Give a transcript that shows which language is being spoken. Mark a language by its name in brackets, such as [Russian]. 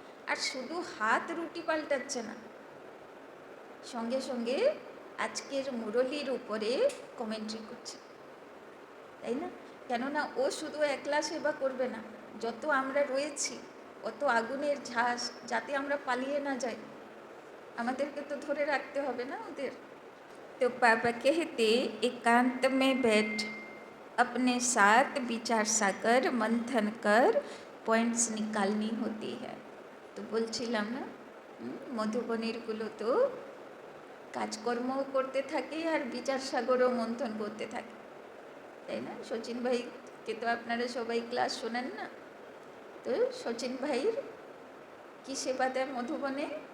[Bangla] আর শুধু হাত রুটি পাল্টাচ্ছে না, সঙ্গে সঙ্গে আজকের মুরলির উপরে কমেন্ট্রি করছে, তাই না? কেননা ও শুধু একলা সেবা করবে না, যত আমরা রয়েছি অত আগুনের ঝাঁস, যাতে আমরা পালিয়ে না যাই, আমাদেরকে তো ধরে রাখতে হবে না ওদের। [Hindi] तो पापा कहते एकांत में बैठ अपने साथ विचार सागर मंथन कर पॉइंट्स निकालनी होती है। [Bangla] तो বলছিলাম না, মধুবনীরগুলো তো কাজকর্মও করতে থাকে আর বিচার সাগরও মন্থন করতে থাকে, তাই না? সচিন ভাইকে তো আপনারা সবাই ক্লাস শোনেন না? তো সচিন ভাইয়ের কী সেবা দেয় মধুবনে?